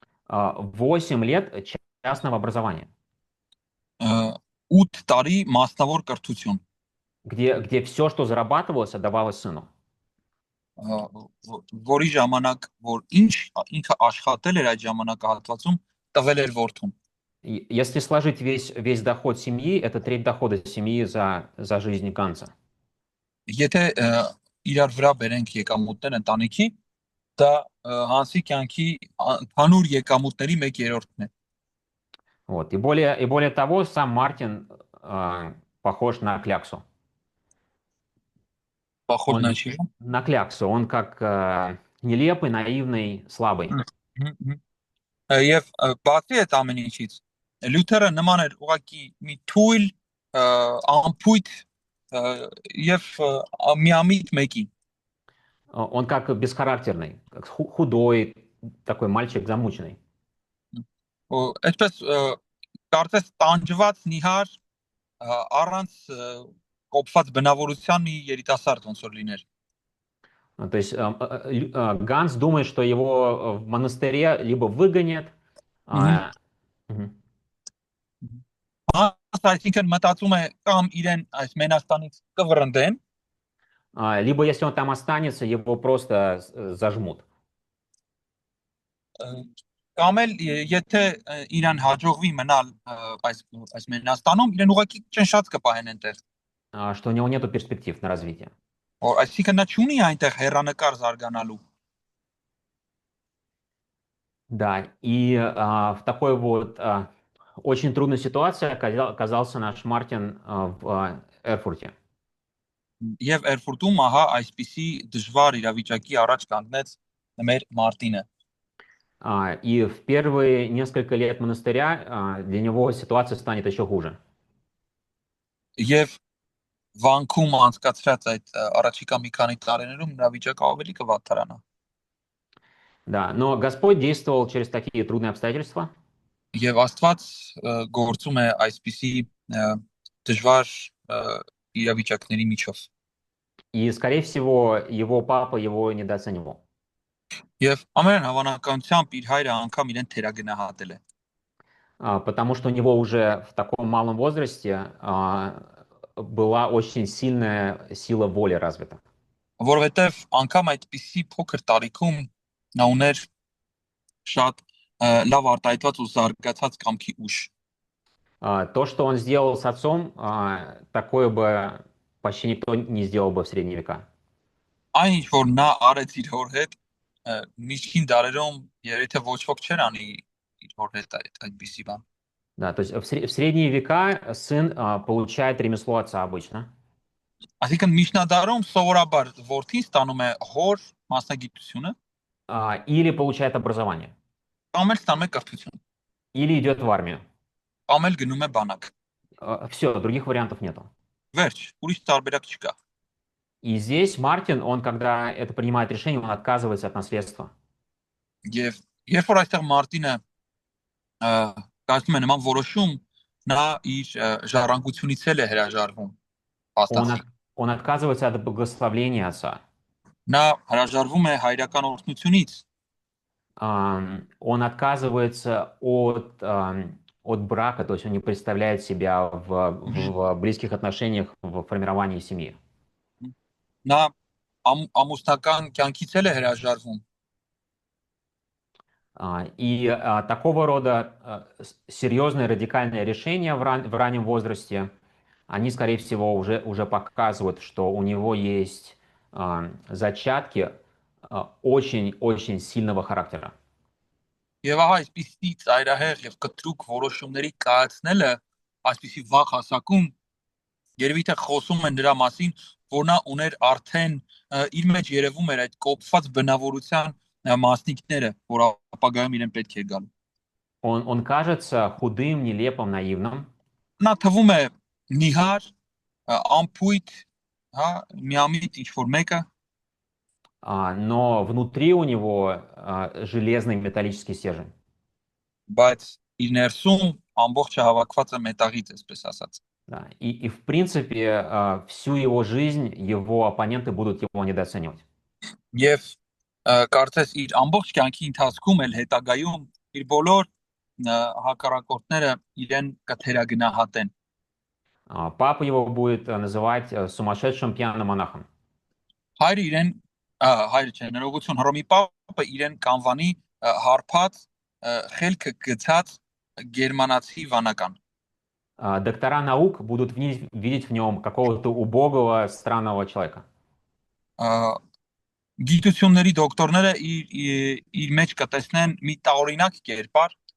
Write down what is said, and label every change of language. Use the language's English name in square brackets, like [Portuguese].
[Russian] 8 лет частного образования. [Armenian] 8 տարի մասնավոր կրթություն, [Russian] где все, что зарабатывалось, отдавалось сыну. [Armenian] որի ժամանակ որ ինչ ինքը աշխատել էր այդ ժամանակահատվածում տվել էր որդուն։ [Russian] Если сложить весь доход семьи, это треть дохода семьи за жизнь Ганса. [Armenian] Եթե իրար вրա բերենք եկամուտներ ընտանիքի, դա Հանսի կյանքի հանուր եկամուտների 1/3-ն է։ [Russian] Вот. И более того, сам Мартин похож на кляксу. Похож на чего? На кляксу. Он как нелепый, наивный, слабый. [Armenian] Եվ բացի այդ ամեն ինչից, Լյութերը նման էր ուղղակի մի թույլ ամփույթ եւ միամիտ մեկի։ [Russian] Он как бесхарактерный, как худой, такой мальчик замученный. [Armenian] Այսպես կարծես տանջված նիհար առանց կոփված բնավորության մի երիտասարդ ոնց որ լիներ։ [Russian] То есть Ганс думает, что его в монастыре либо выгонят, [Armenian] այսինքն մտածում է կամ իրեն այս Մենաստանից կվռնդեն, [Russian] либо если он там останется, его просто зажмут. [Armenian] Կամ էլ եթե իրան հաջողվի մնալ այս Մենաստանում, իրեն ուղղակի ճնշած կպահեն այնտեղ։ [Russian] Что у него нету перспектив на развитие. [Armenian] Այսինքն նա չունի այնտեղ հեռանկար զարգանալու։ [Russian] Да, и в такой вот очень трудной ситуации оказался наш Мартин в Эрфурте. [Armenian] Եվ Էրֆուրտում ահա այսպիսի դժվար իրավիճակի առաջ կանգնեց մեր Մարտինը։ [Russian] И в первые несколько лет монастыря для него ситуация станет еще хуже. [Armenian] Եվ վանքում անցկացրած այդ առաջիկա մի քանի տարիներում նրա վիճակը ավելի կվատթարանա։ [Russian] Да, но Господь действовал через такие трудные обстоятельства. [Armenian] Եվ Աստված գործում է այսպիսի դժվար իրավիճակների միջով։ [Russian] И, скорее всего, его папа его недооценивал. [Armenian] Եվ ամենայն հավանականությամբ իր հայրը անգամ իրեն թերագնահատել է։ [Russian] Потому что у него уже в таком малом возрасте была очень сильная сила воли развита. [Armenian] Որովհետև անգամ այդպիսի փոքր տարիքում նա ուներ շատ լավ արտահայտված ու զարգացած կամքի ուժ։ [Russian] То, что он сделал с отцом, такое бы почти никто не сделал бы в средние века. [Armenian] Այն ինչ որ նա արեց իր հոր հետ միջին դարերում երբ ոչ ոք չեր անի իր հոր հետ այդպիսի բան։ [Russian] Да, то есть в средние века сын получает ремесло отца обычно. [Armenian] Այսինքն միջնադարում սովորաբար որդին ստանում է հոր մասնագիտությունը [Russian] Или получает образование, [Armenian] կամ էլ ստանում է կրթություն, [Russian] или идет в армию. [Armenian] կամ էլ гնում է բանակ։ [Russian] Все, других вариантов нету. [Armenian] Վերջ, ուրիշ տարբերակ չկա։ [Russian] И здесь Мартин, он, когда это принимает решение, он отказывается от наследства. [Armenian] Եվ երբ որ այստեղ Մարտինը կազմում է նման որոշում, նա իր ժառանգությունից էլ է հրաժարվում։ [Russian] Он отказывается от благословения отца. [Armenian] Նա հրաժարվում է հայրական օրհնությունից։ [Russian] Он отказывается от брака, то есть он не представляет себя в близких отношениях, в формировании семьи. [Armenian] Նա ամուսնական կյանքից էլ է հրաժարվում։ [Russian] И такого рода серьезные радикальные решения в раннем возрасте, они, скорее всего, уже показывают, что у него есть зачатки очень-очень сильного характера. [Armenian] Եվ ահա այսպիսի ծայրահեղ եւ կտրուկ որոշումների կայացնելը այսպիսի վաղ հասակում երևի թե խոսում են նրա մասին, որ նա ուներ արդեն իր մեջ երևում էր այդ կոփված բնավորության մասնիկները, որ ապագայում իրեն պետք է գալ։ [Russian] Он кажется худым, нелепым, наивным. [Armenian] Նա թվում է նիհար, ամփույթ, հա, միամիտ ինչ-որ մեկը, [Russian] но внутри у него железный металлический стержень. [Armenian] բայց իր ներսում ամբողջը հավաքված է մետաղից, այսպես ասած։ [Russian] Да. И в принципе всю его жизнь его оппоненты будут его недооценивать. Եվ կարծես իր ամբողջ կյանքի ընթացքում էլ հետագայում իր բոլոր հակառակորդները իրեն կթերագնահատեն։ Папа его будет называть сумасшедшим пьяным монахом. [Armenian] Հայրը իրեն հայրը չէ, ներողություն, Հռոմի պապը իրեն կանվանի հարբած խելքը գցած գերմանացի վանական։ [Russian] Доктора наук будут видеть в нем какого-то убогого, странного человека. [Armenian] Գիտությունների դոկտորները իր մեջ կտեսնեն մի տարօրինակ կերպար։